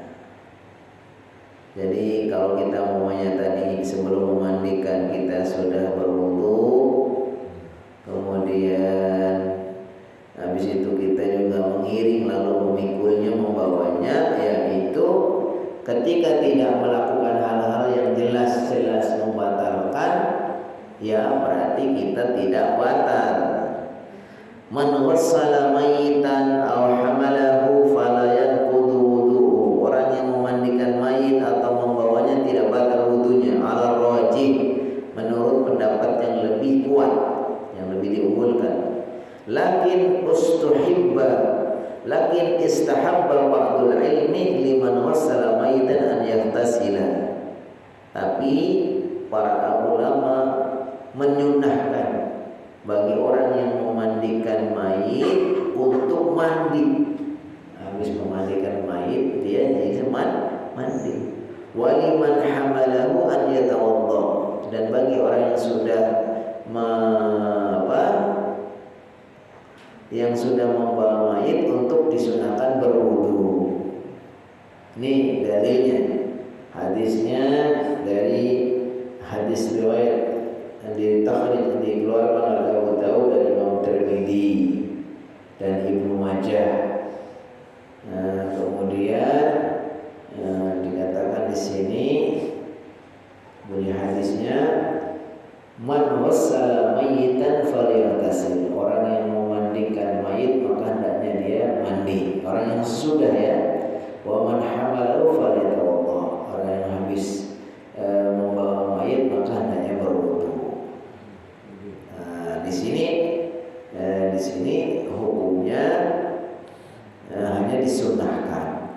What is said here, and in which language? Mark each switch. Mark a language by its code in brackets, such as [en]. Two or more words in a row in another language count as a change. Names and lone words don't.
[id] Jadi kalau kita umpamanya tadi sebelum memandikan kita sudah berwudu, kemudian habis itu kita juga mengiring lalu memikulnya, membawanya, yaitu ketika tidak melakukan hal-hal yang jelas-jelas membatalkan, ya berarti kita tidak batal. [ar] من غسل ميتا أو حمله فلا ينقض وضوءه, [id] orang yang memandikan mayit atau membawanya tidak batal wudunya, [ar] على الراجح, [id] menurut pendapat yang lebih kuat, yang lebih diunggulkan. [ar] لكن استحب بعض العلم لمن غسل ميتا أن يغتسل. [id] Tapi para ulama menyunahkan bagi orang yang memandikan mayit untuk mandi. Habis memandikan mayit dia jadi mandi. [ar] ولمن حمله أن يتوضأ, [id] dan bagi orang yang sudah membawa mayit untuk disunahkan berwudu. Ini dalilnya. Hadisnya dari hadis riwayat dikeluarkan oleh Abu Dawud dan Imam Tirmidzi dan Ibnu Majah. Kemudian dikatakan di sini bunyi hadisnya [ar] من غسل ميتا فليغتسل. [id] Orang yang memandikan mayit maka hendaknya dia mandi. Orang yang sudah ya. [ar] ومن حمله فليتوضأ. [id] Orang yang habis membawa mayit maka hendaknya berwudu. Nah, di sini hukumnya hanya disunahkan.